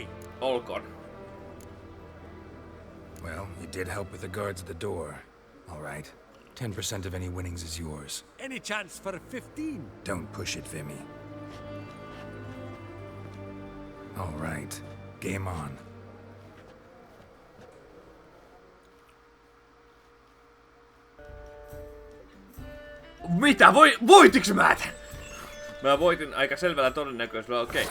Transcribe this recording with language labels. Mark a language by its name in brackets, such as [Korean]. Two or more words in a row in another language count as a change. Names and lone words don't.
[Finnish] Olkoon. [English] Well, you did help with the guards at the door. All right. 10% of any winnings is yours. Any chance for 15? Don't push it, Vimy. All right. Game on. [Finnish] Mitä? Voitiks mä tän? Mä voitin aika selvällä todennäköisyydellä, okei.